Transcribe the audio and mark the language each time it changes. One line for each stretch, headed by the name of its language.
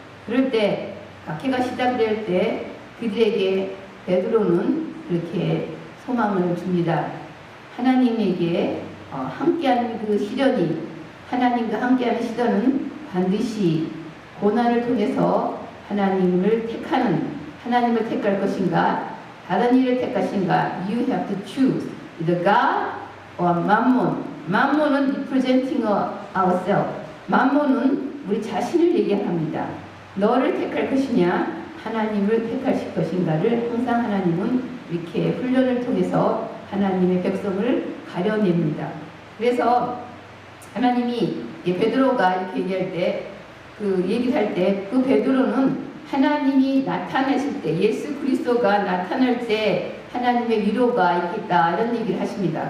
Korean: 그럴 때 박해가 시작될 때 그들에게 베드로는 그렇게 소망을 줍니다. 하나님에게 함께하는 그 시련이, 하나님과 함께하는 시련은 반드시 고난을 통해서 하나님을 택할 것인가, 다른 일을 택하신가?
English: You have to choose either God or Mammon. Mammon은 representing ourselves.
Korean: mammon은 우리 자신을 얘기합니다. 너를 택할 것이냐, 하나님을 택하실 것인가를 항상 하나님은 이렇게 훈련을 통해서 하나님의 백성을 가려냅니다. 그래서 하나님이 베드로가 이렇게 얘기할 때, 얘기할 때, 그 베드로는 하나님이 나타나실 때, 예수 그리스도가 나타날 때 하나님의 위로가 있겠다, 이런 얘기를 하십니다.